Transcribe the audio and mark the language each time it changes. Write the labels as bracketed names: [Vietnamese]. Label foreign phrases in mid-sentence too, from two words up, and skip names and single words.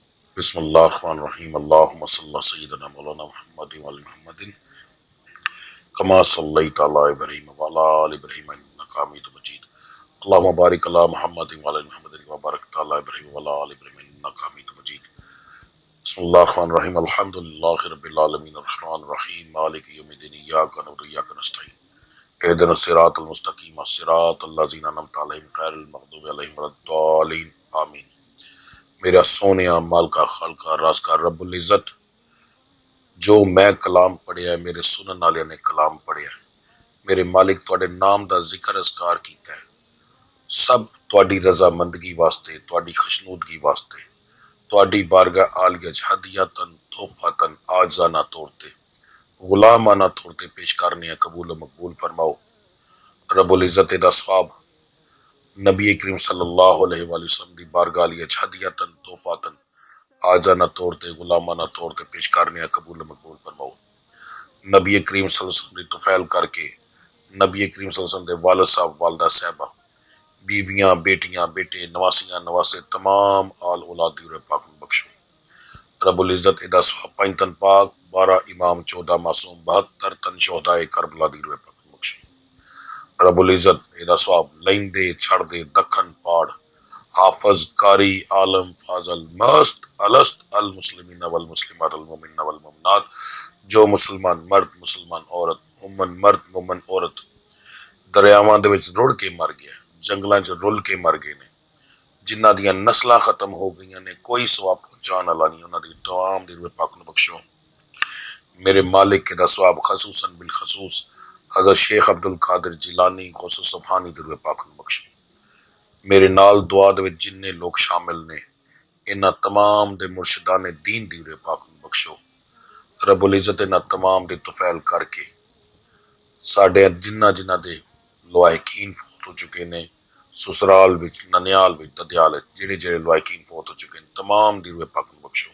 [Arabic] بسم الله الرحمن الرحيم اللهم صل على سيدنا مولانا محمد وعلى محمد كما صليت على إبراهيم وعلى آل إبراهيم إنك حميد مجيد اللهم بارك على محمد وعلى محمد كما باركت على إبراهيم وعلى آل إبراهيم إنك حميد مجيد بسم الله الرحمن الرحيم الحمد لله رب العالمين الرحمن الرحيم مالك يوم الدين إياك نعبد وإياك نستعين اهدنا الصراط المستقيم صراط الذين أنعمت عليهم غير المغضوب عليهم ولا الضالين آمين. [Punjabi] میرا سوہنیا مالکا خالقا رازقا ربّ العزت جو میں کلام پڑھیا میرے سنن والے نے کلام پڑھیا میرے مالک تہاڈے نام دا ذکر اذکار کیتا ہے سب تہاڈی رضامندگی واسطے تہاڈی خوشنودگی واسطے تہاڈی بارگاہ عالیہ چ ہدیتاً تحفتاً عاجزانہ طور تے غلامانہ طور تے پیش کرنے قبول مقبول فرماؤ. ربّ العزت دا ثواب نبی کریم [Arabic] صلى الله عليه وسلم [Punjabi] دی بارگاہ عالیہ چ ہدیتاً تحفتاً عاجزانہ طور تے غلامانہ طور تے پیش کرنے قبول مقبول فرماؤ. نبی کریم [Arabic] صلى الله عليه وسلم [Punjabi] دی طفیل کر کے نبی کریم [Arabic] صلى الله عليه وسلم [Punjabi] دے والد صاحب والدہ صاحبہ بیویاں بیٹیاں بیٹے نواسیاں نواسے تمام آل اولاد دی پاک بخشو. ربّ العزت ایدا ثواب 5 تن پاک 12 امام 14 معصوم 72 تن شہدائے کربلا دی پاک بخشو. ربّ العزت ایدا ثواب لیندے چھڑدے دکھن پہاڑ حافظ قاری عالم فاضل مست الست [Arabic] المسلمين والمسلمات المؤمن والمؤمنات [Punjabi] جو مسلمان مرد مسلمان عورت مومن مرد مومن عورت دریاواں دے وچ رڑھ کے مر گیا جنگلاں چ رل کے مر گئے نے جنہاں دیاں نسلاں ختم ہو گئیاں نے کوئی ثواب پہنچانے والا نہیں انہاں دی تمام دی روح پاک نوں بخشو. میرے مالک دا ثواب خصوصاً بالخصوص حضرت شیخ عبدالقادر جیلانی غوث سبحانی دی روح پاک نوں بخشو. میرے نال دعا دے وچ جنے لوگ شامل نے انہاں تمام دے مرشدان دین دی روح پاک نوں بخشو. ربّ العزت انہاں تمام دی طفیل کر کے ساڈے جنہاں دے لواحقین فوت ہو چکے نے سسرال وچ ننیال وچ ددیال جیہڑے جیہڑے لواحقین فوت ہو چکے ہیں تمام دی روح پاک نوں بخشو.